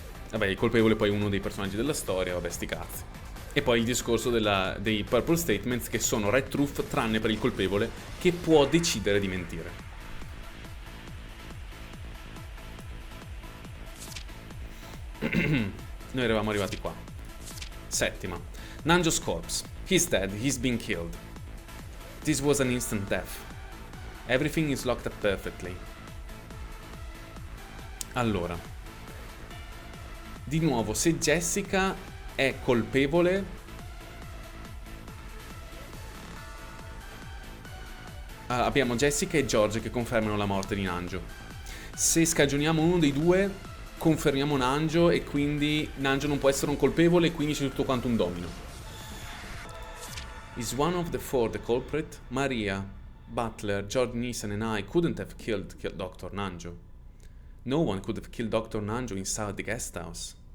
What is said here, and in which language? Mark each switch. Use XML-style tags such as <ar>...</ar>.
<it>Vabbè, il colpevole poi è uno dei personaggi della storia, vabbè, sti cazzi. E poi il discorso dei purple statements, che sono red truth tranne per il colpevole, che può decidere di mentire. Noi eravamo arrivati qua.</it> <en>Settima. Nanjo's corpse. He's dead, he's been killed. This was an instant death. Everything is locked up perfectly.</en> <it>Allora, di nuovo, se Jessica è colpevole, abbiamo Jessica e George che confermano la morte di Nanjo. Se scagioniamo uno dei due, confermiamo Nanjo, e quindi Nanjo non può essere un colpevole, e quindi c'è tutto quanto un domino.</it> <en>Is one of the four the culprit? Maria, Butler, George Neeson and I couldn't have killed Dr. Nanjo. No one could have killed Dr. Nanjo inside the guest house.</en>